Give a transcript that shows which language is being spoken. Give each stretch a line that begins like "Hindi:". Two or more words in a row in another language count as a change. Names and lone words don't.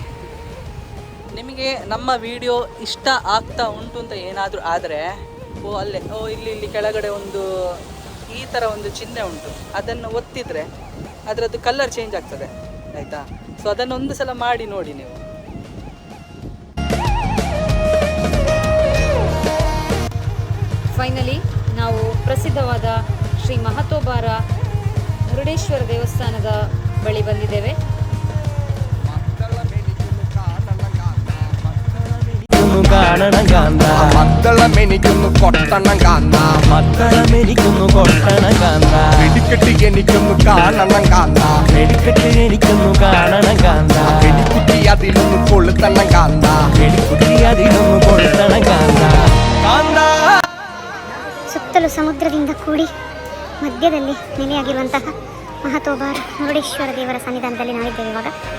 Kannada: ನಿಮಗೆ ನಮ್ಮ ವಿಡಿಯೋ ಇಷ್ಟ ಆಗ್ತಾ ಉಂಟು ಅಂತ ಏನಾದರೂ ಆದರೆ ಇಲ್ಲಿ ಕೆಳಗಡೆ ಒಂದು ಈ ಥರ ಒಂದು ಚಿಹ್ನೆ ಉಂಟು, ಅದನ್ನು ಒತ್ತಿದರೆ ಅದರದ್ದು
English: colour change
Kannada: ಆಗ್ತದೆ, ಆಯಿತಾ. ಸೊ ಅದನ್ನು ಒಂದು ಸಲ ಮಾಡಿ ನೋಡಿ ನೀವು. ಫೈನಲಿ ನಾವು ಪ್ರಸಿದ್ಧವಾದ ಶ್ರೀ ಮಹತೋಬಾರ ಮುರುಡೇಶ್ವರ ದೇವಸ್ಥಾನದ ಬಳಿ ಬಂದಿದ್ದೇವೆ.
Malayalam: മക്കളെ മെനിക്കൊന്നു കൊട്ടണം കാന്ത, മക്കളെ മെനിക്കൊന്നു കൊട്ടണം കാന്ത, വെടിക്കെട്ടി എനിക്കൊന്നു കാണണം കാന്ത, വെടിക്കെട്ടി എനിക്കൊന്നു കാണണം കാന്ത, വെടിക്കുട്ടി അതിലൊന്നു കൊളുത്തണം കാന്ത, വെടിക്കുട്ടി അതിലൊന്നു കൊളുത്തണം കാന്ത ಕಾಂದ.
Kannada: ಸುತ್ತಲೂ ಸಮುದ್ರದಿಂದ ಕೂಡಿ ಮಧ್ಯದಲ್ಲಿ ನೆಲೆಯಾಗಿರುವಂತಹ ಮಹತೋಬಾರ ಮುರುಡೇಶ್ವರ ದೇವರ ಸನ್ನಿಧಾನದಲ್ಲಿ ನಾವಿದ್ದೇವೆ ಇವಾಗ.